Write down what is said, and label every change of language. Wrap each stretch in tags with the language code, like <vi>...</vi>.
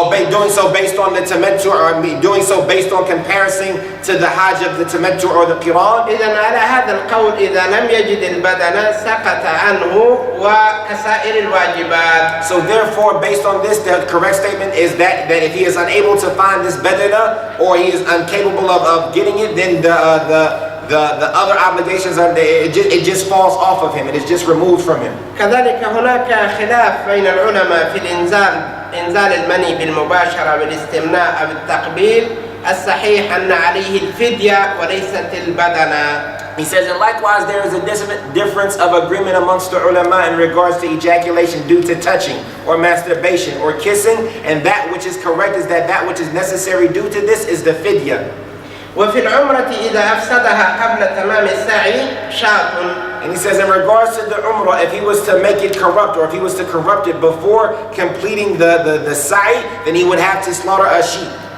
<en>Doing so based on the tamattu, or doing so based on comparison to the Hajj of the tamattu or the Qiran.</en> <ar>إذن على هذا القول إذا لم يجد البدنة سقط عنه وكسائر الواجبات.</ar> <en>So therefore, based on this, the correct statement is that if he is unable to find this badana, or he is incapable of getting it, then the other obligations it just falls off of him. It is just removed from him.</en> <ar>كذلك هناك خلاف بين العلماء في إنزال المني بالمباشرة بالاستمناء أو التقبيل. الصحيح أن عليه الفدية وليست البدنة.</ar> <en>He says, and likewise there is a difference of agreement amongst the ulama in regards to ejaculation due to touching or masturbation or kissing, and that which is correct is that which is necessary due to this is the fidya.</en> <ar>وفي العمرة إذا أفسدها قبل تمام السعي شاة.</ar> <en>And he says in regards to the umrah, if he was to make it corrupt, or if he was to corrupt it before completing the sa'i, then he would have to slaughter a sheep.</en>